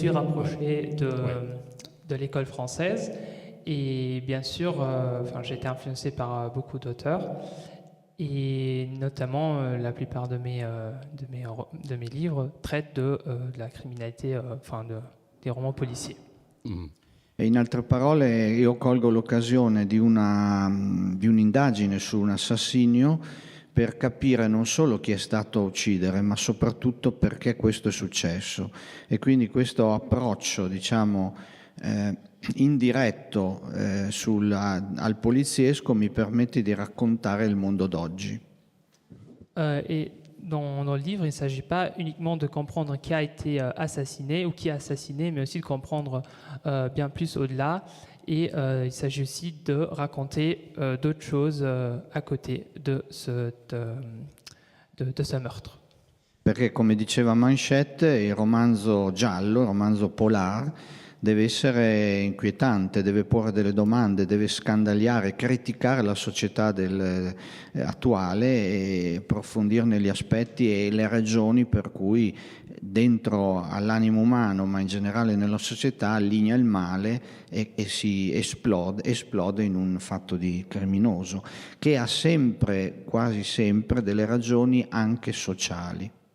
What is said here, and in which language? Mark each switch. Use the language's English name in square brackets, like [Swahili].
[French] suis rapproché de l'école française et bien sûr, j'ai été influencé par beaucoup d'auteurs et notamment la plupart de mes livres traitent de la criminalité, des romans policiers. [Italian] E in altre parole, io colgo l'occasione di un'indagine su un assassinio per capire non solo chi è stato a uccidere, ma soprattutto perché questo è successo. E quindi questo approccio, diciamo, indiretto al poliziesco mi permette di raccontare il mondo d'oggi. [French] Et dans le livre, il ne s'agit pas uniquement de comprendre qui a été assassiné ou qui a assassiné, mais aussi de comprendre bien plus au-delà. Et il s'agit aussi de raconter d'autres choses à côté de ce meurtre. [Italian] Perché, come diceva Manchette, il romanzo giallo, il romanzo polar, deve essere inquietante, deve porre delle domande, deve scandagliare, criticare la società attuale e approfondirne gli aspetti e le ragioni per cui dentro all'animo umano, ma in generale nella società, allinea il male e si esplode in un fatto di criminoso, che ha sempre, quasi sempre, delle ragioni anche sociali.